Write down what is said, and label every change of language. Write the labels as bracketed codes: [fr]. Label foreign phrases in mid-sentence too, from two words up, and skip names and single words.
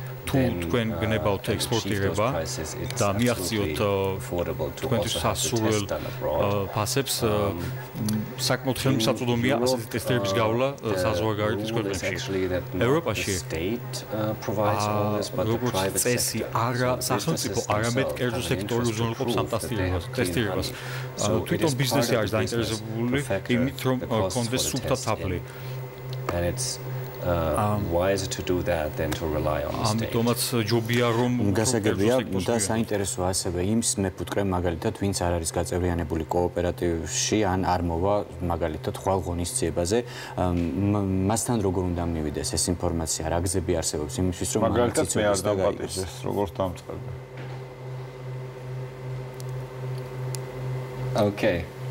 [ka] თუ თქვენ გნებავთ ექსპორტირება და მიაღწიოთ თქვენთვის სასურველ ფასებს, საკმაოდ ხელმისაწვდომია ასეთი ტესტირების გავლა საზღვარგარეთის ქვეყნებში. ევროპაში როგორც წესი არა სახელმწიფო, არამედ კერძო სექტორი უზრუნველყოფს ამ ტესტირებას. თვითონ ბიზნესი არის დაინტერესებული იმით, რომ კონდეს სუფთა თაფლი. [en] wiser to do that than to rely on the state. [ka] ამიტომაც ჯობია რომ გასაგებია და საინტერესო ასევე იმს მეფუტკრე მაგალითად ვინც არ არის გაწევრიანებული კოოპერატივში ან არ მოვა მაგალითად ხვალ ღონისძიებაზე მასთან როგორ უნდა მივიდეს ეს ინფორმაცია რა გზები არსებობს იმისთვის რომ მაგალითად მე არ დავპატიჟეს როგორც დამწყები. [en] Okay.